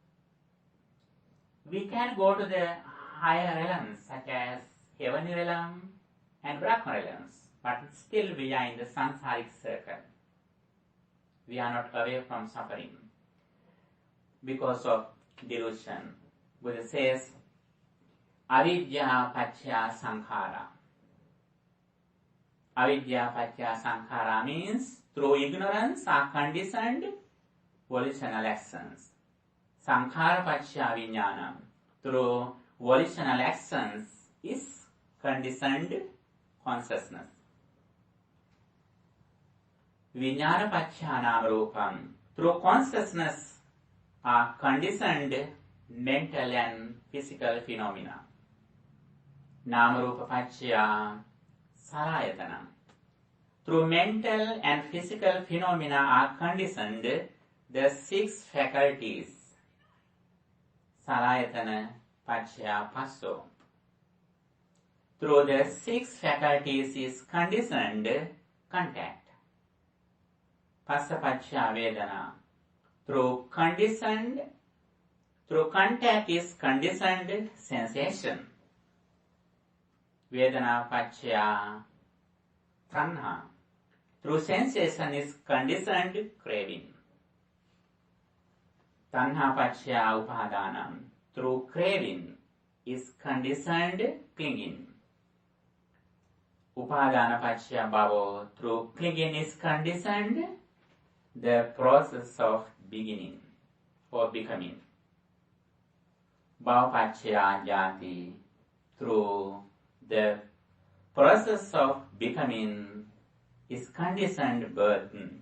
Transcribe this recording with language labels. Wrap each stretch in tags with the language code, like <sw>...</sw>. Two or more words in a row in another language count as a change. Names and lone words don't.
<en>We can go to the higher realms such as heavenly realm and Brahma realms, but still we are in the samsaric circle. We are not away from suffering because of delusion. Buddha says,</en> <pi>avidya paccaya sankhara. Avidya paccaya sankhara</pi> <en>means through ignorance are conditioned volitional actions.</en> <pi>Sankhara paccaya vijnanam.</pi> <en>Through volitional actions is conditioned consciousness.</en> <pi>Vijnana paccaya nama rupam.</pi> <en>Through consciousness are conditioned mental and physical phenomena.</en> <pi>Nama rupa paccaya salayatanam.</pi> <en>Through mental and physical phenomena are conditioned the 6 faculties.</en> <pi>Salayatana paccaya passo.</pi> <en>Through the 6 faculties is conditioned contact.</en> <pi>Passa paccaya vedana.</pi> <en>Through contact is conditioned sensation.</en> <pi>Vedana paccaya tanha.</pi> <en>Through sensation is conditioned craving.</en> <pi>Tanha paccaya upadanam.</pi> <en>Through craving is conditioned clinging.</en> <pi>Upadana Pachya Bhavo,</pi> <en>through clinging is conditioned the process of beginning or becoming.</en> <pi>Bhava Pachya Jati,</pi> <en>through the process of becoming is conditioned birth.</en>